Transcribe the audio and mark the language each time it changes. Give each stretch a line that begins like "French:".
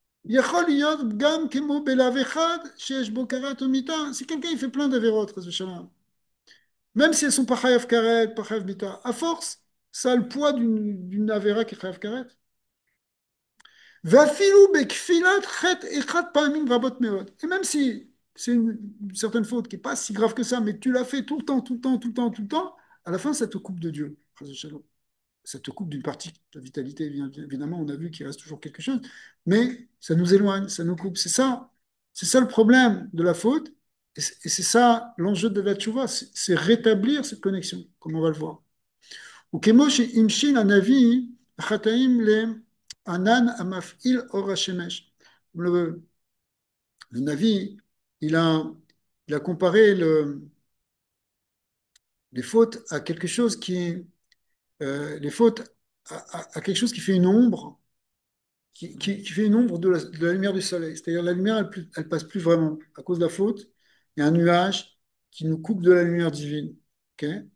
Hebrew: יכול להיות גם כמו בלאו אחד שיש בו כרת ומיתה.
French: Si quelqu'un il fait plein d'avérotes, חס ושלום, même si elles sont pas chayav karet, pas chayav mita, à force, ça a le poids d'une avéra qui est chayav karet.
Hebrew: ואפילו בכפילת חטא אחד פעמים רבות מאוד.
French: Et même si c'est une certaine faute qui n'est pas si grave que ça, mais tu l'as fait tout le temps, tout le temps, tout le temps, tout le temps, à la fin, ça te coupe de Dieu. Ça te coupe d'une partie de ta vitalité. Évidemment, on a vu qu'il reste toujours quelque chose, mais ça nous éloigne, ça nous coupe. C'est ça le problème de la faute, et c'est ça l'enjeu de la tchouva, c'est rétablir cette connexion, comme on va le voir.
Hebrew: וכמו שהמשין הנביא החטאים לענן המפעיל אור השמש.
French: Le Navi, il a comparé les fautes à quelque chose les fautes à quelque chose qui fait une ombre, qui fait une ombre de la lumière du soleil. C'est-à-dire la lumière, elle passe plus vraiment à cause de la faute. Il y a un nuage qui nous coupe de la lumière divine. Ok.